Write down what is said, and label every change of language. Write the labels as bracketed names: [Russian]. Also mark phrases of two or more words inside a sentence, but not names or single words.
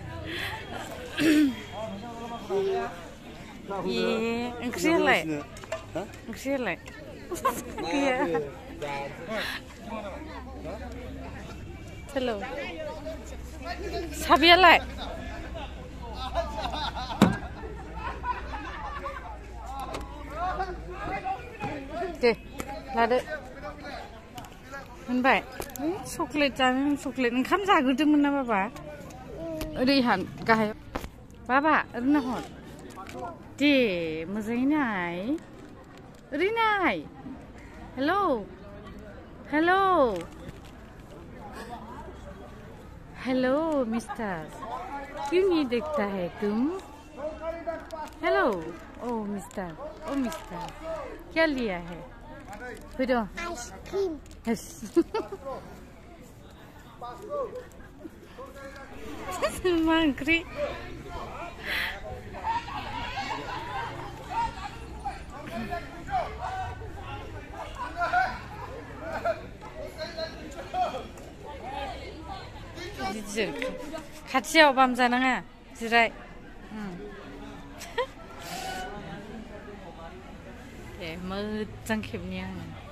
[Bodo] ओंख्रियालाय गैया हेलौ साबियालाय दे लादो मोनबाय चक्लेट जानो चक्लेट ओंखाम जाग्रोदोंमोन ना बाबा ओरैहान गाहायाव बाबा ओरैनो हर दे मोजाङै नाय ओरै नाय [English] hello mister [Hindi] क्यों नहीं देखता है तुम [English] hello oh mister [Hindi] क्या लिया है फिर आइसक्रीम [Bodo] मांगरी खाथियाव बाम जानाङा जिराय दे मोजां खेबनि आङो